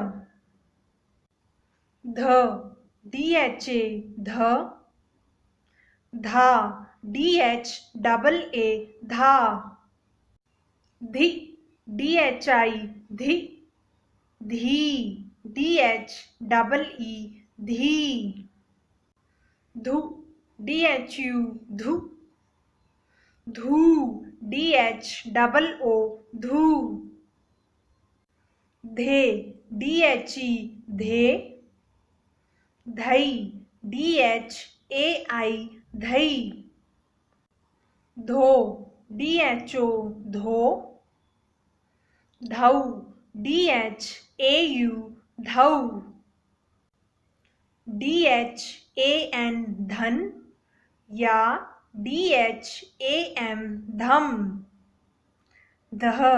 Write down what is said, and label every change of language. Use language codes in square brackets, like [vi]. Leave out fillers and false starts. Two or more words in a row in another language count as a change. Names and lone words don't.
[hi] ध, DHA ध, धा, DHAA धा, धि, DHI धि, धी, DHEE धी, धु, DHU धु, धू, DHOO धू, धे, DHE धे, धई, DHAI धई, धो, DHO धो, धौ, DHAU धौ, DHAN धन या DHAM धम, दह,